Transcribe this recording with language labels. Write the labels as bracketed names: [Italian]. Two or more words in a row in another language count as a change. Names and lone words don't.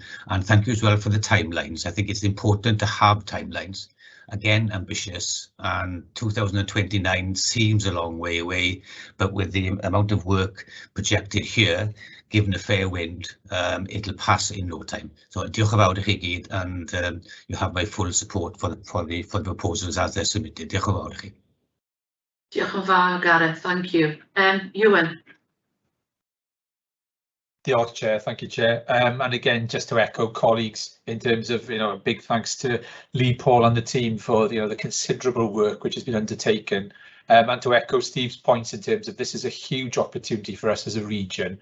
[English] And thank you as well for the timelines. I think it's important to have timelines. Again, ambitious, and 2029 seems a long way away, but with the amount of work projected here, given a fair wind, it'll pass in no time. [Welsh] So diolch yn fawr I chi gyd, [English] and you have my full support for the proposals as they're submitted. [Welsh] Diolch yn fawr I chi. Diolch yn fawr, Gareth. [English] Thank you. Ewan. Diolch, Chair. Thank you, Chair. And again, just to echo colleagues in terms of, a big thanks to Lee, Paul and the team for, the considerable work which has been undertaken. And to echo Steve's points in terms of this is a huge opportunity for us as a region.